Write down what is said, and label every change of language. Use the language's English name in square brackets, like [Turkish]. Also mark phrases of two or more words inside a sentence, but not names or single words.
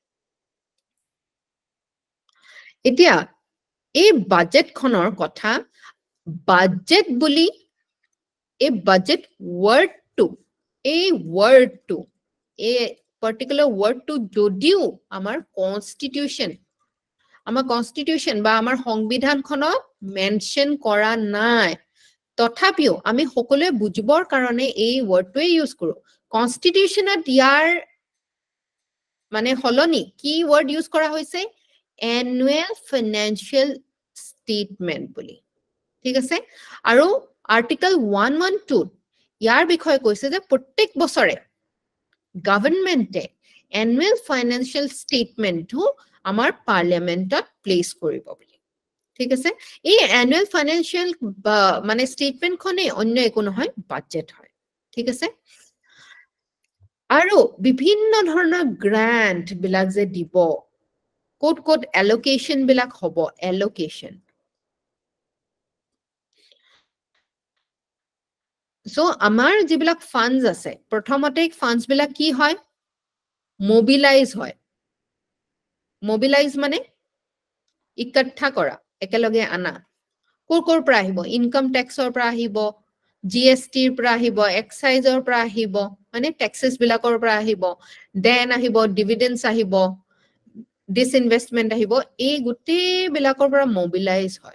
[Assamese] এতিয়া এই বাজেটখনৰ কথা বাজেট বুলি এই বাজেট ওয়ার্ডটো এই ওয়ার্ডটো এই [English] particular word [Assamese] যদিও আমাৰ কনস্টিটিউশন বা আমাৰ সংবিধানখনত মেনশন কৰা নাই তথাপিও আমি সকলোৱে বুজিবৰ কাৰণে এই ওয়ার্ডটোৱে ইউজ কৰো কনস্টিটিউশনত ইয়াৰ মানে হলনি কি ওয়ার্ড ইউজ কৰা হৈছে [English] annual financial statement [Assamese] বুলি ঠিক আছে আৰু আৰ্টিকল 112 ইয়াৰ বিষয়ে কৈছে যে প্ৰত্যেক বছৰে গভৰ্ণমেণ্টে [English] annual financial statement [Assamese] আমাৰ পাৰ্লিয়ামেন্টত প্লেস কৰিব বুলি ঠিক আছে এই [English] annual financial [Assamese] মানে statement খনে অন্য একো নহয় বাজেট হয় ঠিক আছে আৰু বিভিন্ন ধৰণৰ গ্ৰান্ট বিলাক যে দিব কোড allocation বিলাক হ'ব [English] allocation so [Assamese] আমাৰ যিবিলাক ফান্ডস আছে প্ৰথমতে ফান্ডস বিলাক কি হয় মোবিলাইজ হয় মোবিলাইজ মানে ইকঠা কৰা একেলগে আনা কোৰ পৰা আহিব [English] income tax [Assamese] পৰা আহিব জিএসটিৰ পৰা আহিব, এক্সাইজৰ পৰা আহিব, মানে টেক্সেছ বিলাকৰ পৰা আহিব, দেন আহিব ডিভিডেন্স আহিব, ডিসইনভেষ্টমেন্ট আহিব, এই গোটেই বিলাকৰ পৰা মোবিলাইজ হয়।